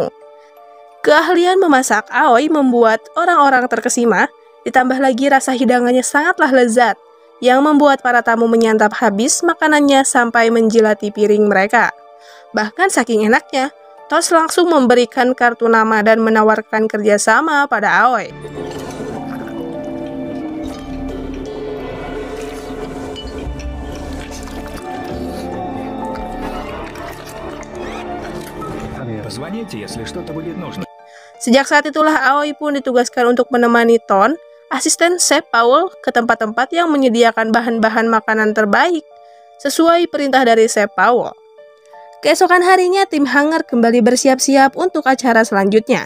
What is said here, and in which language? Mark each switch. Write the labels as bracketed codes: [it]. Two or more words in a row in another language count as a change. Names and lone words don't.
[id] Keahlian memasak Aoi membuat orang-orang terkesima, ditambah lagi rasa hidangannya sangatlah lezat, yang membuat para tamu menyantap habis makanannya sampai menjilati piring mereka. Bahkan saking enaknya, Tos langsung memberikan kartu nama dan menawarkan kerjasama pada Aoi. [ru] Позвоните, если что-то будет нужно. [id] Sejak saat itulah Aoi pun ditugaskan untuk menemani Ton, asisten Chef Paul, ke tempat-tempat yang menyediakan bahan-bahan makanan terbaik, sesuai perintah dari Chef Paul. Keesokan harinya, Tim Hanger kembali bersiap-siap untuk acara selanjutnya.